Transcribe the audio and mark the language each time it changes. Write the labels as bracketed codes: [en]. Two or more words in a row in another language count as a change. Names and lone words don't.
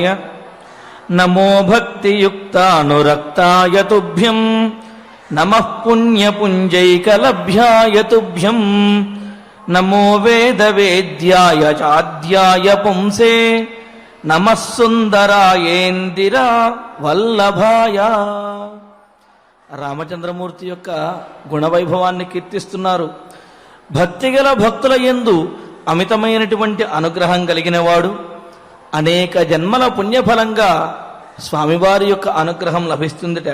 [sa] नमो भक्तियुक्तानुरक्ताय तुभ्यं। नमः पुण्यपुञ्जैकलभ्याय तुभ्यं। नमो वेदवेद्याय चाद्याय पुंसे। नमः सुंदरायेंदिरा वल्लभाय। [te] రామచంద్రమూర్తి యొక్క గుణవైభవాన్ని కీర్తిస్తున్నారు. భక్తిగల భక్తుల యందు అమితమైనటువంటి అనుగ్రహం కలిగినవాడు. అనేక జన్మల పుణ్యఫలంగా స్వామివారి యొక్క అనుగ్రహం లభిస్తుందట.